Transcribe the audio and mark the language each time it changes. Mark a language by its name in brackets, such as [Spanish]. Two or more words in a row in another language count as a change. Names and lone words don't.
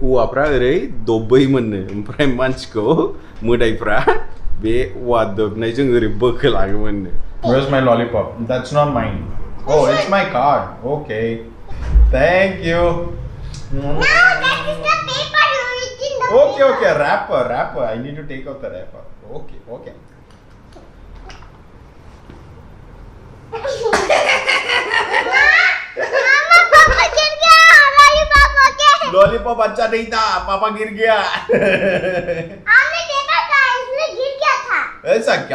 [Bodo] औवाफ्रा ओरै दब्बैमोननो ओमफ्राय मानसिखौ मोदाइफ्रा बे औवा दबनायजों ओरै बोखोलाङोमोननो. [English] Where's my lollipop? That's not mine. Oh, it's my card. Okay. Thank you. No, that is the paper written the Okay, paper. wrapper. I need to take out the wrapper. Okay. [Hindi] Mama, Papa गिर गया. Lollipop हो गया. Lollipop अच्छा नहीं था, पापा गिर गया. आपने देखा था, इसमें गिर गया था. ऐसा क्या?